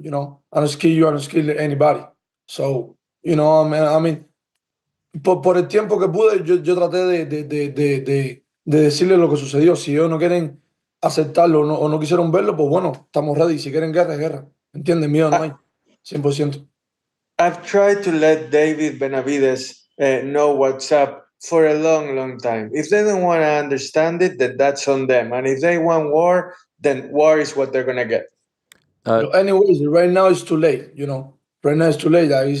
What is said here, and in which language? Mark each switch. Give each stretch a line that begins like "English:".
English: I don't scare you. I don't scare anybody. So I mean,
Spanish: por el tiempo que pude, yo traté de decirle lo que sucedió. Si ellos no quieren aceptarlo o no quisieron verlo, pues bueno, estamos ready. Si quieren guerra, es guerra. ¿Entiendes? Miedo no hay. 100%.
English: I've tried to let David Benavidez know what's up for a long, long time. If they don't want to understand it, then that's on them. And if they want war, then war is what they're going to get. Anyways, right now it's too late, Right now it's too late.